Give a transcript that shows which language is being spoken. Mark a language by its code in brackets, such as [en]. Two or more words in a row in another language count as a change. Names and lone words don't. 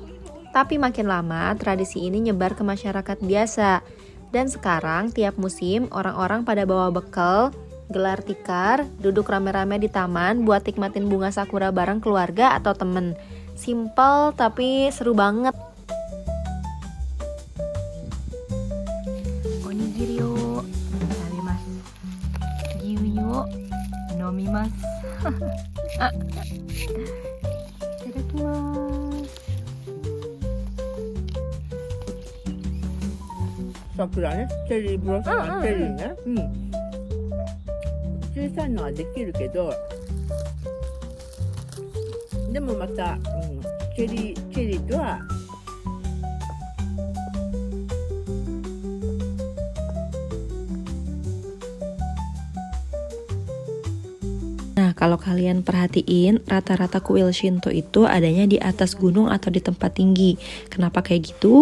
[id] Tapi makin lama tradisi ini nyebar ke masyarakat biasa. Dan sekarang tiap musim orang-orang pada bawa bekal, gelar tikar, duduk rame-rame di taman buat nikmatin bunga sakura bareng keluarga atau temen. Simple tapi seru banget. [ja] Onigiriを食べます。牛乳を飲みます。いただきます。桜ね、チェリーブロッサム、チェリーね。小さいのはできるけど、でもまた、チェリーとは [id] Nah, kalau kalian perhatiin, rata-rata kuil Shinto itu adanya di atas gunung atau di tempat tinggi. Kenapa kayak gitu?